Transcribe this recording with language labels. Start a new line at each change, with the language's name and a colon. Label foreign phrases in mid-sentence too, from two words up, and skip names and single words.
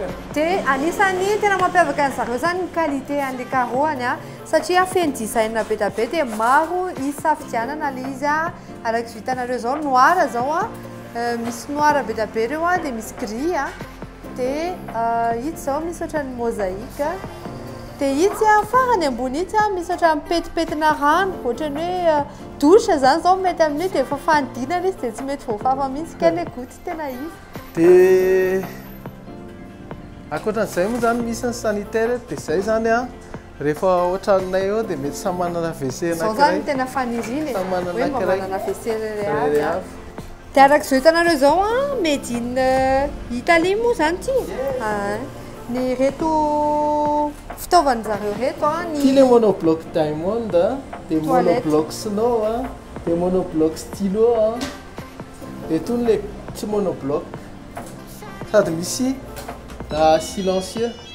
Malagasy: dia anisany tena mampiavaka ny zareo zany ny qualité an'le carreauany a satria feno design be da be dia maro isafidianana le izy a araky vitanareo zao noir zao a misy noir be da be reo a dia misy gris a dia itsy zao misy ohatran'ny mosaïque dia itsy a farany ambony itsy a misy ohatran'ny petipetina rano ohatrany hoe douche zany zao mety amin'io dia efa fanidinana izy dia tsy mety voafafa mihitsy kely goty tena izy dia akoatran'izay moa zany misy ny sanitaire dia zay zany a rehefa ohatranay eo dia mety samy manana WC zao zany tena faniriny hoe mba manana WC rery avy dia arak'izao hitanareo zao a
English: made in
Malagasy: Italie moa zany ty ny reto fitaovany zareo reto a ty le monobloc diamond dia monobloc snow a dia monobloc stylo a dia tony le tsy monobloc sady misy silencieux